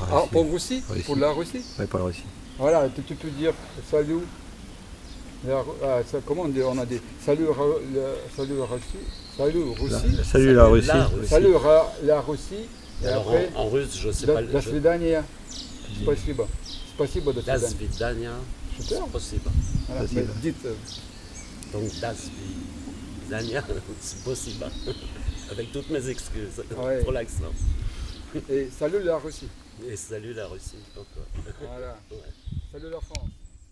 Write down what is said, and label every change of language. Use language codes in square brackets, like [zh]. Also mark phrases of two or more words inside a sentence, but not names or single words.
[fr] la Russie. pour Russie, Russie. pour la Russie. Oui, pas la Russie. Voilà, tu peux dire salut. Comment on dit? On a dit salut, salut Russie. Salut Russie. Salut la Russie. La Russie. Salut la Russie. Et Alors après, en russe, je sais pas. [ru] до свидания. Спасибо. Спасибо, до Das свидания. vidania, [fr] Super. спасибо. Voilà, mais dites, [ru] Donc до свидания, спасибо. [fr] Avec toutes mes excuses Ouais. pour l'accent. et salut la Russie. Et salut la Russie encore. Voilà. Ouais. Salut la France.